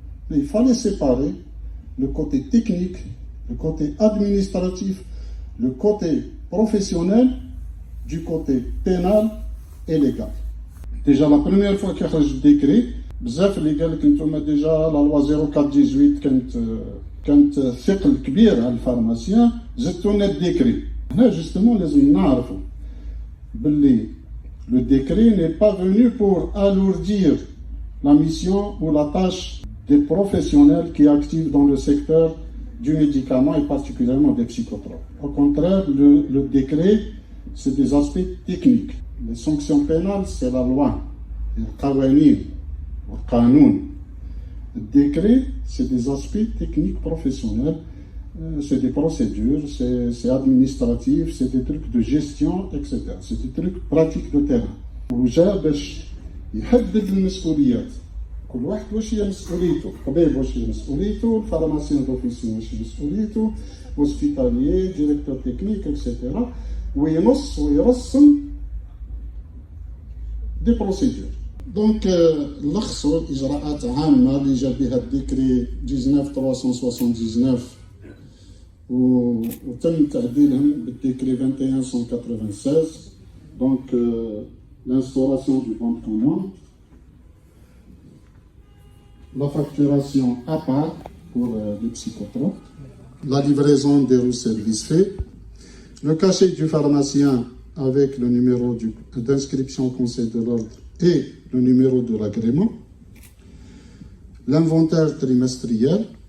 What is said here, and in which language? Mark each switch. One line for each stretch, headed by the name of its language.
French: Mais il fallait séparer le côté technique, le côté administratif, le côté professionnel du côté pénal et légal. Déjà la première fois qu'il y a le décret,
Arabic: بزاف اللي قال لك انتم ديجا لا لوا 04/18 كانت ثقل كبير على الفارماسيان، زدتوا لنا الديكري. هنا جوستومون لازم نعرفوا باللي
French: le décret n'est pas venu pour alourdir la mission ou la tâche des professionnels qui activent dans le secteur du médicament et particulièrement des psychotropes. Au contraire, le décret, c'est des aspects techniques. Les sanctions pénales, c'est la loi, le qawanin, le qanoun. Le décret, c'est des aspects techniques professionnels, c'est des procédures, c'est administratif, c'est des trucs de gestion, etc. C'est des trucs pratiques de terrain.
Arabic: وجا باش يحدد المسؤوليات. كل واحد واش هي مسؤوليته، الطبيب واش هي مسؤوليته، الفارماسيان دوفيسيون واش هي مسؤوليته، هوسبيتاليي، ديريكتور تكنيك اكسيتيرا، وينص ويرسم دي بروسيدور. دونك لخصوا الاجراءات عامه اللي جا بها الديكري 19379 وتم تعديلهم بالديكري 2196.
French: دونك l'instauration du bon de commande, la facturation à part pour les psychotropes, la livraison des services faits, le cachet du pharmacien avec le numéro d'inscription au Conseil de l'ordre et le numéro de l'agrément, l'inventaire trimestriel,